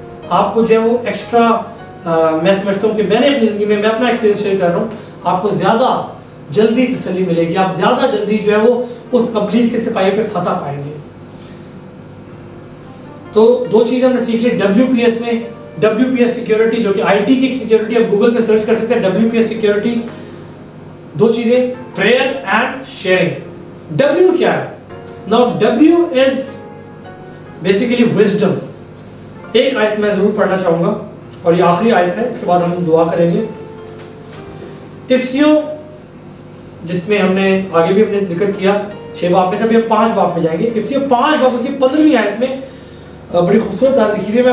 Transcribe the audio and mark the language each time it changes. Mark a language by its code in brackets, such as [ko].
[ur] آپ کو جو ہے وہ ایکسٹرا میں سمجھتا ہوں کہ میں نے اپنی زندگی میں اپنا ایکسپیرینس شیئر کر رہا ہوں، آپ کو زیادہ جلدی تسلی ملے گی، آپ زیادہ جلدی جو ہے وہ اس ابلیس کے سپاہی پہ فتح پائیں گے. تو دو چیزیں ہم نے سیکھ لی WPS میں. WPS سیکیورٹی جو کہ IT کی سیکیورٹی، آپ گوگل پہ سرچ کر سکتے ہیں WPS سیکیورٹی. دو چیزیں پریئر اینڈ شیئرنگ. [en] W [ur] کیا ہے؟ [en] Now W is basically wisdom. [ur] ایک آیت میں ضرور پڑھنا چاہوں گا اور یہ آخری آیت ہے، اس کے بعد ہم دعا کریں گے. افسیو جس میں ہم نے آگے بھی ہم نے ذکر کیا 6 باب میں سے، ابھی ہم 5 باب میں جائیں گے. افسیو 5 باب اس کی 15ویں آیت میں بڑی خوبصورت آیت لکھی ہوئی ہے.